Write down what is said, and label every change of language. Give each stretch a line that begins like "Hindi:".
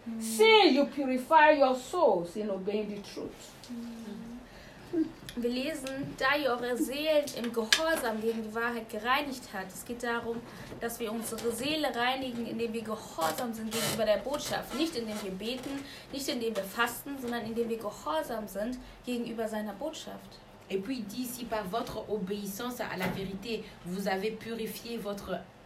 English: See, you purify your souls in obeying the truth.
German: Wir lesen, da ihr eure Seelen im Gehorsam gegen die Wahrheit gereinigt habt. Es geht darum, dass wir unsere Seele reinigen, indem wir gehorsam sind gegenüber der Botschaft. Nicht indem wir beten, nicht indem wir fasten, sondern indem wir gehorsam sind gegenüber seiner Botschaft.
French: Et puis dit, si par votre obéissance à la vérité, vous avez purifié votre âme.